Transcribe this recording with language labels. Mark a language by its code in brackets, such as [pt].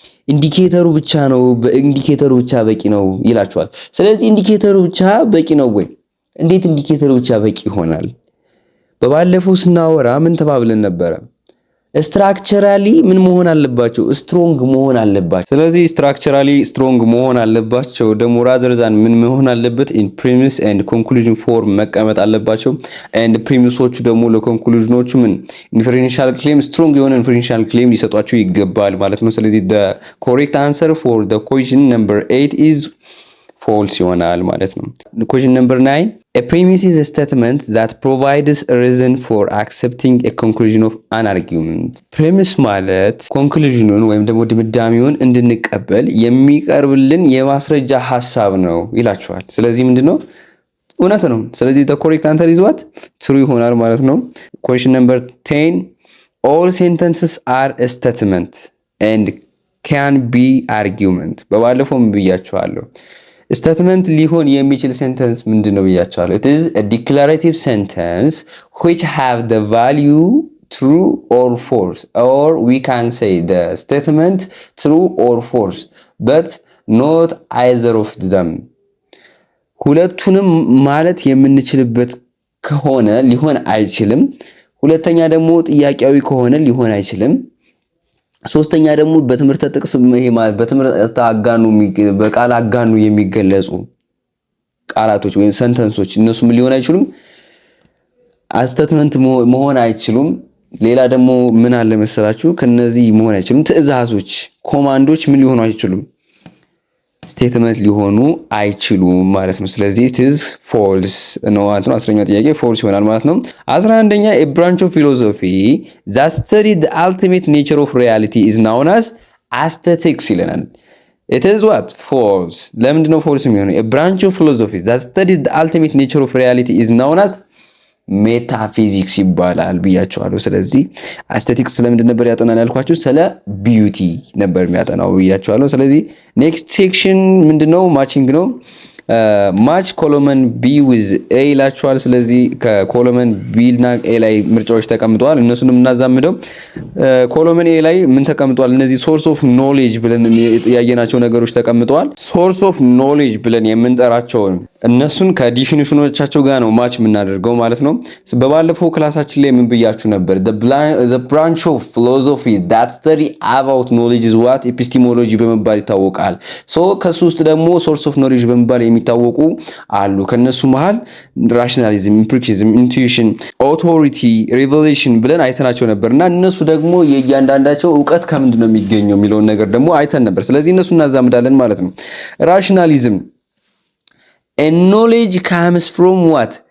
[am] ኢንዲኬተሩ ብቻ ነው። በኢንዲኬተሩ ብቻ በቂ ነው ይላችኋል። ስለዚህ ኢንዲኬተሩ ብቻ በቂ ነው ወይ? እንዴት ኢንዲኬተሩ ብቻ በቂ ይሆናል? በባለፈው ስናወራ ምን ተባብለን ነበረ? ስትራክቸራሊ ምን መሆን አለባቸው? ስትሮንግ መሆን አለባቸው። ስለዚህ ስትራክቸራሊ ስትሮንግ መሆን አለባቸው። ደግሞ [en] rather than [am] ምን መሆን አለበት? [en] in premise and conclusion form [am] መቀመጥ አለባቸው። and premiseዎቹ ደግሞ ለኮንክሉዥኖቹ ምን inferential claim ስትሮንግ የሆነ inferential claim ሊሰጧቸው ይገባል ማለት ነው። ስለዚህ [en] the correct answer for the question number 8 is [am] false ይሆናል ማለት ነው። [en] question number 9 a premise is a statement that provides a reason for accepting a conclusion of an argument premise [am] ማለት ኮንክሉዥኑን ወይም ደግሞ ድምዳሜውን እንድንቀበል የሚቀርብልን የማስረጃ ሐሳብ ነው ይላችኋል። ስለዚህ ምንድነው? እውነት ነው። ስለዚህ [en] the correct answer is what? [am] true ይሆናል ማለት ነው። [en] question number 10 all sentences are a statement and can be argument [am] በባለፈውም ብያችኋለሁ። ስቴትመንት ሊሆን የሚችል ሴንተንስ ምንድነው ብያችኋለሁ። [en] it is a declarative sentence which have the value true or false or we can say the statement true or false but not either of them [am] ሁለቱንም ማለት የምንችልበት ከሆነ ሊሆን አይችልም። ሁለተኛ ደግሞ ጥያቄያዊ ከሆነ ሊሆን አይችልም። ሶስተኛ ደግሞ በትምህርት ጥቅስ ይሄ ማለት በትምህርት አጋኑ በቃል አጋኑ የሚገለጹ ቃላቶች ወይም ሰንተንሶች እነሱ ምን ሊሆን አይችሉም? ስቴትመንት መሆን አይችሉም። ሌላ ደግሞ ምን አለ መሰላችሁ? ከነዚህ መሆን አይችሉም። ትዕዛዞች ኮማንዶች ምን ሊሆኑ አይችሉም? ስቴትመንት ሊሆኑ አይችሉም ማለት ነው። ስለዚህ [en] it is false [am] ነው ማለት ነው። 10ኛው ጥያቄ false ይሆናል ማለት ነው። 11ኛ [en] a branch of philosophy that studies the ultimate nature of reality is known as aesthetics [am] ይለናል። [en] it is what? [am] false። ለምንድን ነው false የሚሆነው? [en] a branch of philosophy that studies the ultimate nature of reality is known as ሜታፊዚክስ [am] ይባላል ብያቸዋለሁ። ስለዚህ አስቴቲክስ ስለምንድን ነበር ያጠናን ያልኳችሁ? ስለ ቢዩቲ ነበር የሚያጠናው ብያቸዋለሁ። ስለዚህ ኔክስት ሴክሽን ምንድነው? ማቺንግ ነው። ማች ኮሎመን ቢ ዊዝ ኤ ይላችኋል። ስለዚህ ከኮሎመን ቢ እና ኤ ላይ ምርጫዎች ተቀምጠዋል። እነሱንም እናዛምደው። ኮሎመን ኤ ላይ ምን ተቀምጧል? እነዚህ ሶርስ ኦፍ ኖሌጅ ብለን ያየናቸው ነገሮች ተቀምጠዋል። ሶርስ ኦፍ ኖሌጅ ብለን የምንጠራቸው እነሱን ከዲፊኒሽኖቻቸው ጋር ነው ማች የምናደርገው ማለት ነው። በባለፈው ክላሳችን ላይ ምን ብያችሁ ነበር? [en] the branch of philosophy that study about knowledge is what? [am] epistemology በመባል ይታወቃል። ከሱ ውስጥ ደግሞ ሶርስ ኦፍ ኖሌጅ በመባል የሚታወቁ አሉ። ከነሱ መሃል ራሽናሊዝም፣ ኢምፒሪሲዝም፣ ኢንቱዊሽን፣ ኦቶሪቲ፣ ሪቨሌሽን ብለን አይተናቸው ነበርና እነሱ ደግሞ የእያንዳንዳቸው ዕውቀት ከምንድን ነው የሚገኘው የሚለውን ነገር ደግሞ አይተን ነበር። ስለዚህ እነሱ እናዛምዳለን ማለት ነው። ራሽናሊዝም [en] a knowledge comes from what?